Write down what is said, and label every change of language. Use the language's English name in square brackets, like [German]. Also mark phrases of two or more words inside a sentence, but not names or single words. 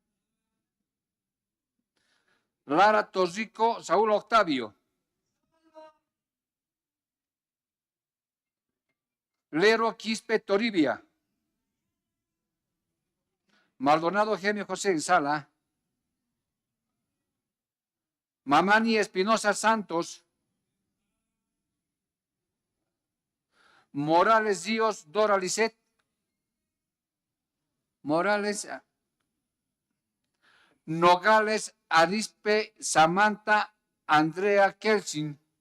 [Spanish] Lara Torrico Saúl Octavio. Lero Quispe Toribia. Maldonado Gemio José Sala. Mamani Espinosa Santos. Morales Díaz Dora Lisset. Morales Nogales Arispe Samantha Andrea Kelsin.